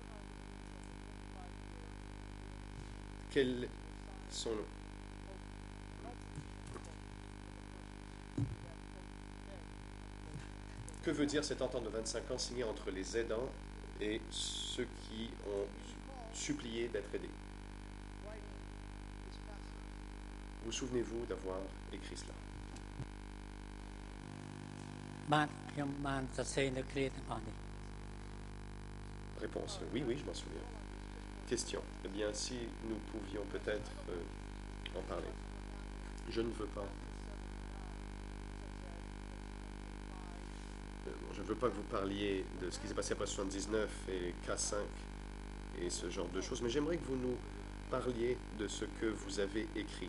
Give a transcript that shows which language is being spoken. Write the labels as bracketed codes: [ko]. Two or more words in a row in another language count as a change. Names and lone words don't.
[fr] Quels sont Que veut dire cette entente de 25 ans signée entre les aidants et ceux qui ont supplié d'être aidés? Vous souvenez-vous d'avoir écrit cela? [km] បាទខ្ញុំបានសរសេរនៅគ្រាទាំងអស់នេះ [fr] Réponse. Oui, oui, je m'en souviens. Question. Eh bien, si nous pouvions peut-être en parler. Je ne veux pas. Je ne veux pas que vous parliez de ce qui s'est passé après 79 et K5 et ce genre de choses, mais j'aimerais que vous nous parliez de ce que vous avez écrit.